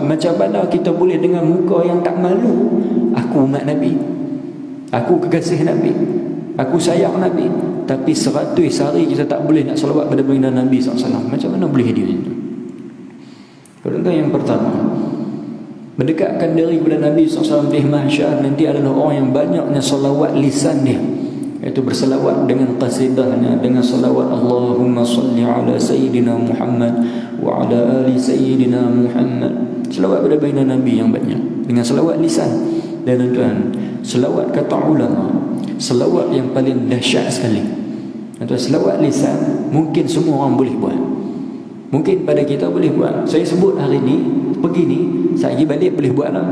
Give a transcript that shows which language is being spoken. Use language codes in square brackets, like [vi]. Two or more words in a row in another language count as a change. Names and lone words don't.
[ms] Macam mana kita boleh dengan muka yang tak malu, aku umat Nabi, aku kekasih Nabi, aku sayang Nabi, tapi 100 hari kita tak boleh nak selawat pada baginda Nabi SAW? Macam mana boleh dia itu? Kalau yang pertama, mendekatkan diri kepada Nabi SAW di mahsyar nanti adalah orang yang banyaknya salawat lisan dia, iaitu bersalawat dengan qasidahnya, dengan salawat [ar] اللهم صل على سيدنا محمد وعلى آل سيدنا محمد. [ms] Salawat pada baginda Nabi yang banyak dengan salawat lisan. Dan tuan, salawat kata ulama, salawat yang paling dahsyat sekali. Tuan, salawat lisan mungkin semua orang boleh buat, mungkin pada kita boleh buat. Saya sebut hari ni, pergi ni, saya pergi balik boleh buat lah.